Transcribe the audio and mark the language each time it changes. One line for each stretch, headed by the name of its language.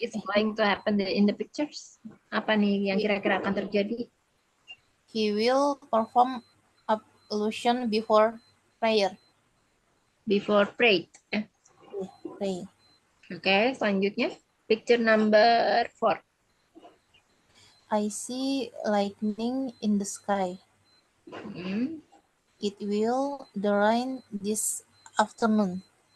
English: is going to happen in the pictures?
Indonesian: Apa nih yang kira-kira akan terjadi?
English: He will perform ablution before prayer. Before prayed. Pray.
Indonesian: Oke, selanjutnya
English: picture number 4. I see lightning in the sky. It will the rain this afternoon.